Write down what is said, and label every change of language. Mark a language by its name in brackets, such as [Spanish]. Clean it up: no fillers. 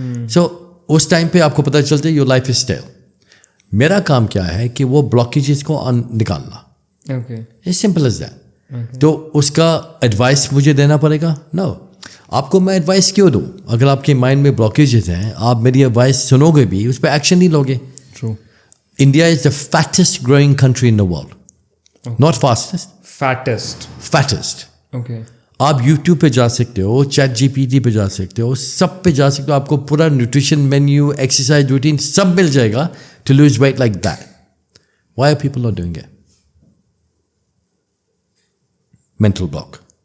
[Urdu] سو اس time پہ آپ کو پتہ چلتا ہے [English] Your life is still. [Urdu] میرا کام کیا ہے کہ وہ بلاکیجز کو نکالنا. [English] It's simple as that. [Urdu] تو اس کا ایڈوائس مجھے دینا پڑے گا؟ نو. آپ کو میں ایڈوائس کیوں دوں؟ اگر آپ کے مائنڈ میں بلاکیجز ہیں آپ میری ایڈوائس سنو گے بھی, اس پہ ایکشن نہیں لوگے. [English] True. India is the fattest growing country in the world. Not fastest, fattest. Okay. [Urdu] آپ یوٹیوب پہ جا سکتے ہو, چیٹ جی پی ٹی پہ جا سکتے ہو, سب پہ جا سکتے ہو. آپ کو پورا نیوٹریشن مینیو, ایکسرسائز روٹین سب مل جائے گا [English] To lose weight like that. Why are people not doing it? Mental block.